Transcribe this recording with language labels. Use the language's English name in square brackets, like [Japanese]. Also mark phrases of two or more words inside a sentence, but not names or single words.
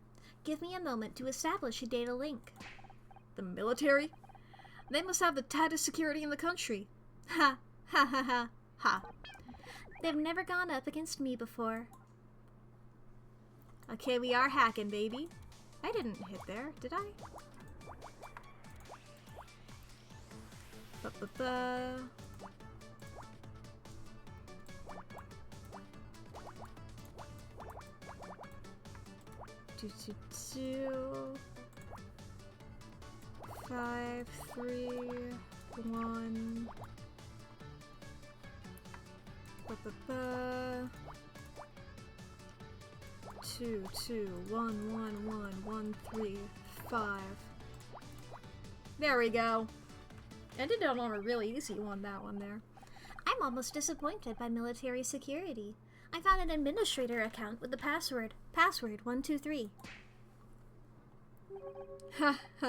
[English] Give me a moment to establish a data link. The military? They must have the tightest security in the country. Ha, ha, ha, ha, ha. They've never gone up against me before. Okay, we are hacking, baby. I didn't hit there, did I? Ba-ba-ba. Two, two, two. 5, 3, 1. Ba-ba-ba. 2 2 1 1 1 1 3 5. There we go. Ended up on a really easy one, that one there. I'm almost disappointed by military security. I found an administrator account with the password 123. Ha ha.